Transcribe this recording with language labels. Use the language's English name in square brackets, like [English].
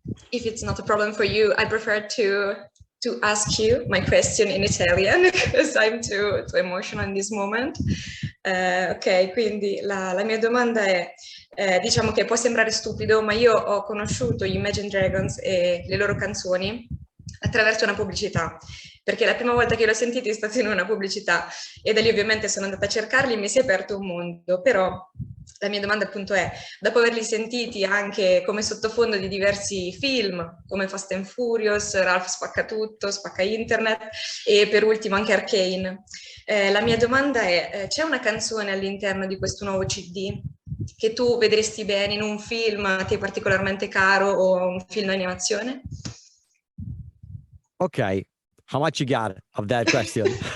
[English] If it's not a problem for you, I prefer to ask you my question in Italian because I'm too emotional in this moment. [Italian] Ok, quindi la mia domanda è, diciamo che può sembrare stupido, ma io ho conosciuto gli Imagine Dragons e le loro canzoni attraverso una pubblicità, perché la prima volta che l'ho sentito è stata in una pubblicità e da lì ovviamente sono andata a cercarli e mi si è aperto un mondo, però la mia domanda appunto è, dopo averli sentiti anche come sottofondo di diversi film, come Fast and Furious, Ralph spacca tutto, spacca internet e per ultimo anche Arcane, la mia domanda è, c'è una canzone all'interno di questo nuovo CD che tu vedresti bene in un film a te particolarmente caro o un film d'animazione? [English] Ok, how much you got of that question?